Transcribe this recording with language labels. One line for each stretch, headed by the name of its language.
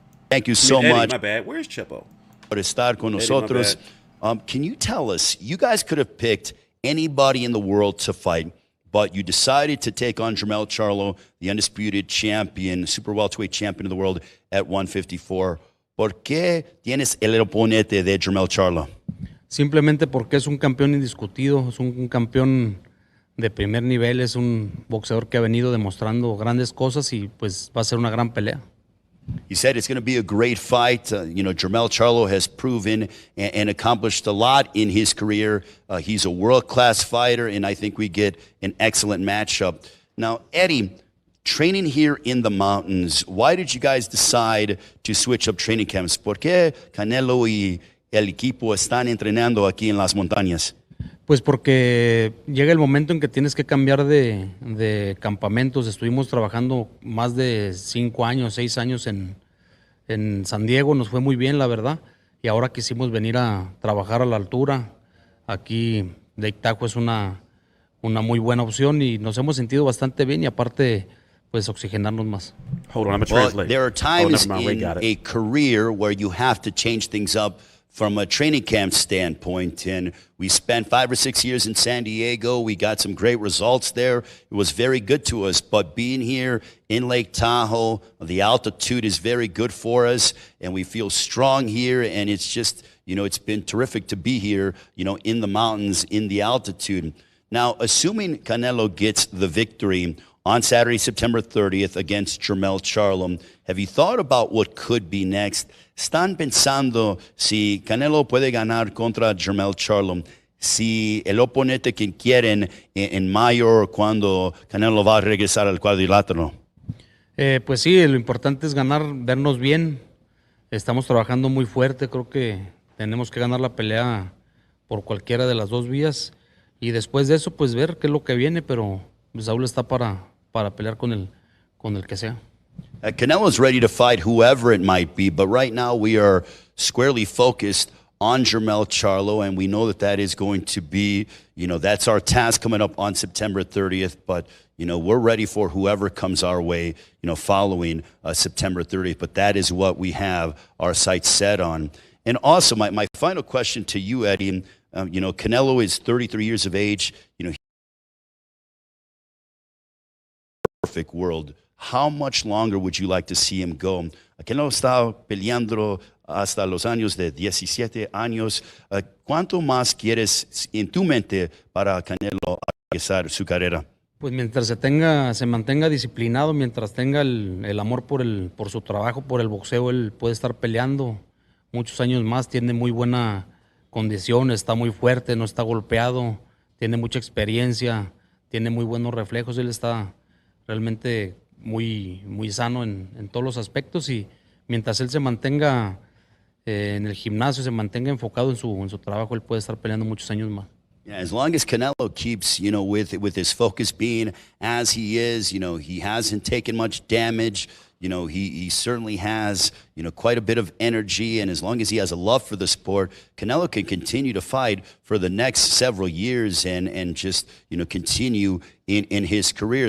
English: Thank you so much. My bad. Where's Chepo?
Spanish: Por estar con nosotros.
English: Can you tell us, you guys could have picked anybody in the world to fight, but you decided to take on Jermell Charlo, the undisputed champion, super welterweight champion of the world at 154.
Spanish: ¿Por qué tienes el oponente de Jermell Charlo? Simplemente porque es un campeón indiscutido, es un campeón de primer nivel, es un boxeador que ha venido demostrando grandes cosas y pues va a ser una gran pelea.
English: He said it's going to be a great fight. Jermell Charlo has proven and accomplished a lot in his career. He's a world-class fighter, and I think we get an excellent matchup. Now, Eddie, training here in the mountains, why did you guys decide to switch up training camps?
Spanish: ¿Por qué Canelo y el equipo están entrenando aquí en las montañas? Pues porque llega el momento en que tienes que cambiar de campamentos. Estuvimos trabajando más de 5 años, 6 años en San Diego, nos fue muy bien, la verdad. Y ahora quisimos venir a trabajar a la altura. Aquí Lake Tahoe es una muy buena opción y nos hemos sentido bastante bien y aparte, pues oxigenarnos más.
English: Hold on, I'm going to Well, translate. there are times never mind, Ray in got it. a career where you have to change things up from a training camp standpoint. And we spent 5 or 6 years in San Diego. We got some great results there. It was very good to us. But being here in Lake Tahoe, the altitude is very good for us. And we feel strong here. And it's just, it's been terrific to be here, in the mountains, in the altitude. Now, assuming Canelo gets the victory on Saturday, September 30th against Jermell Charlo, have you thought about what could be next?
Spanish: ¿Están pensando si Canelo puede ganar contra Jermell Charlo, si el oponente que quieren en mayo cuando Canelo va a regresar al cuadrilátero? Pues sí, lo importante es ganar, vernos bien. Estamos trabajando muy fuerte, creo que tenemos que ganar la pelea por cualquiera de las dos vías. Y después de eso, pues ver qué es lo que viene, pero Saúl está para pelear con el que sea.
English: Canelo's ready to fight whoever it might be, but right now we are squarely focused on Jermell Charlo, and we know that is going to be, that's our task coming up on September 30th, but, we're ready for whoever comes our way, following September 30th, but that is what we have our sights set on. And also, my final question to you, Eddie, Canelo is 33 years of age, perfect world. How much longer would you like to see him go?
Spanish: Canelo está peleando hasta los años de 17 años. ¿Cuánto más quieres en tu mente para Canelo empezar su carrera? Pues mientras se mantenga disciplinado, mientras tenga el amor por su trabajo, por el boxeo, él puede estar peleando muchos años más. Tiene muy buena condición, está muy fuerte, no está golpeado, tiene mucha experiencia, tiene muy buenos reflejos. Él está realmente muy sano en todos los aspectos y mientras él se mantenga en el gimnasio, se mantenga enfocado en su trabajo, él puede estar peleando muchos años más.
English: Yeah, as long as Canelo keeps, with his focus being as he is, he hasn't taken much damage. He certainly has, quite a bit of energy. And as long as he has a love for the sport, Canelo can continue to fight for the next several years and just, continue in his career.